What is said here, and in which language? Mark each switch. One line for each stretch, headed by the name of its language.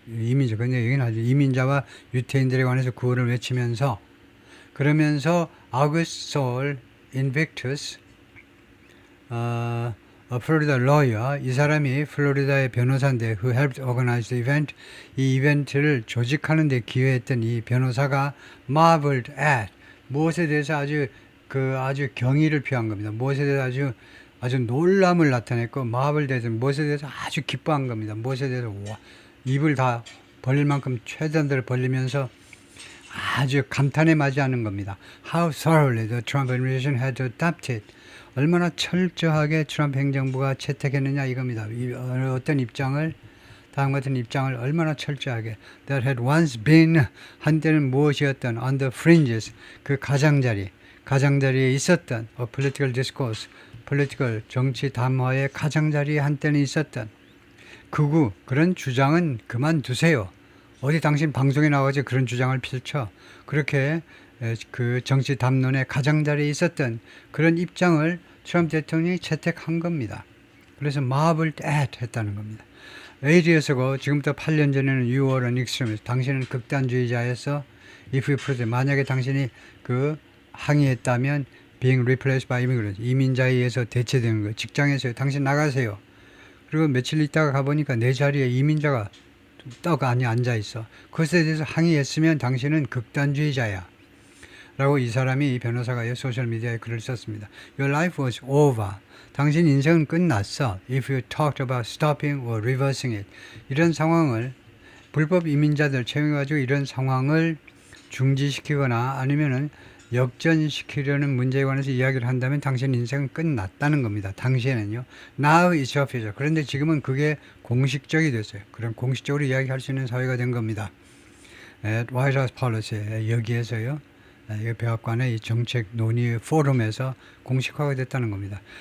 Korean: 이민자, 근데 여기는 아주 이민자와 유태인들에 관해서 구호를 외치면서, 그러면서 August Saul Invictus, 플로리다 lawyer, 이 사람이 플로리다의 변호사인데
English: who helped organize the event,
Korean: 이 이벤트를 조직하는 데 기여했던 이 변호사가
English: marveled at,
Korean: 무엇에 대해서 아주 경의를 표한 겁니다. 무엇에 대해서 아주 놀람을 나타냈고, 마블 대해서 무엇에 대해서 아주 기뻐한 겁니다. 무엇에 대해서 입을 다 벌릴 만큼 최선들을 벌리면서 아주 감탄에 맞이하는 겁니다.
English: How thoroughly the Trump administration had adopted,
Korean: 얼마나 철저하게 트럼프 행정부가 채택했느냐 이겁니다. 어떤 입장을, 다음 같은 입장을 얼마나 철저하게,
English: that had once been,
Korean: 한때는 무엇이었던,
English: on the fringes,
Korean: 그 가장자리에 있었던,
English: a political discourse,
Korean: political, 정치 담화의 가장자리에 한때는 있었던 극우, 그런 주장은 그만두세요. 어디 당신 방송에 나와서 그런 주장을 펼쳐. 그렇게 그 정치 담론의 가장자리에 있었던 그런 입장을 트럼프 대통령이 채택한 겁니다. 그래서
English: marveled at
Korean: 했다는 겁니다. ADS고 지금부터 8년 전에는
English: you were an extremist,
Korean: 당신은 극단주의자였어.
English: if you protest,
Korean: 만약에 당신이 그 항의했다면
English: being replaced by immigrants,
Korean: 이민자에 의해서 대체되는 거예요. 직장에서 당신 나가세요. 그리고 며칠 있다가 가보니까 내 자리에 이민자가 떡 안에 앉아있어. 그것에 대해서 항의했으면 당신은 극단주의자야 라고 이 사람이, 이 변호사가 소셜미디어에 글을 썼습니다.
English: Your life was over.
Korean: 당신 인생은 끝났어.
English: If you talked about stopping or reversing it.
Korean: 이런 상황을, 불법 이민자들 채용해가지고 이런 상황을 중지시키거나 아니면은 역전시키려는 문제에 관해서 이야기를 한다면 당신 인생은 끝났다는 겁니다. 당시에는요.
English: Now it's your future.
Korean: 그런데 지금은 그게 공식적이 됐어요. 그럼 공식적으로 이야기할 수 있는 사회가 된 겁니다.
English: White House Policy,
Korean: 여기에서요. 이 백악관의 이 정책 논의 포럼에서 공식화가 됐다는 겁니다.